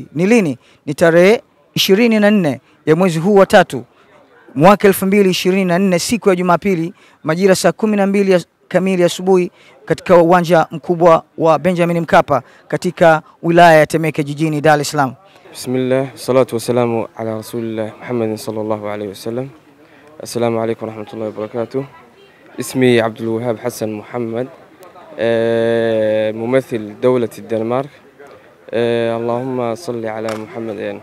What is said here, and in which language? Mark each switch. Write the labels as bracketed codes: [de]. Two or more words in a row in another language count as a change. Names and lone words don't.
[sw] Ni lini? Ni tarehe 24 ya mwezi huu wa 3 mwaka 2024 siku ya Jumapili majira saa 12 kamili asubuhi katika uwanja mkubwa wa Benjamin Mkapa katika wilaya ya Temeke jijini Dar es Salaam. [ar] بسم الله، الصلاة والسلام على رسول الله محمد صلى الله عليه وسلم. السلام عليكم ورحمة الله وبركاته. اسمي عبد الوهاب حسن محمد، ممثل دولة الدنمارك. اللهم صل على محمد.